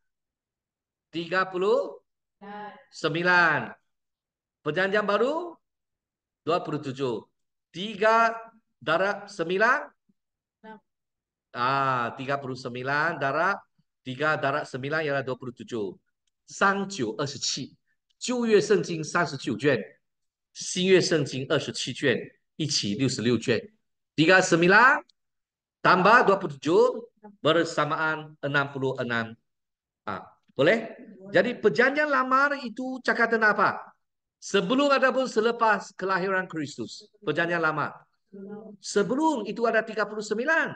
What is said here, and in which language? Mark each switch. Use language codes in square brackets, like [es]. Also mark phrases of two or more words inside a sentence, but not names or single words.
[ms] 39. Perjanjian baru 27. 3 darab 9. 39 darab 3 darab 9 ialah 27. 39 27. [zh] 旧约圣经39卷，新约圣经27卷，一起66卷。 [ms] 39 tambah 27 bersamaan 66. Boleh? Jadi perjanjian lama itu cakap tentang apa? Sebelum ataupun selepas kelahiran Kristus. Perjanjian lama. Sebelum itu ada 39.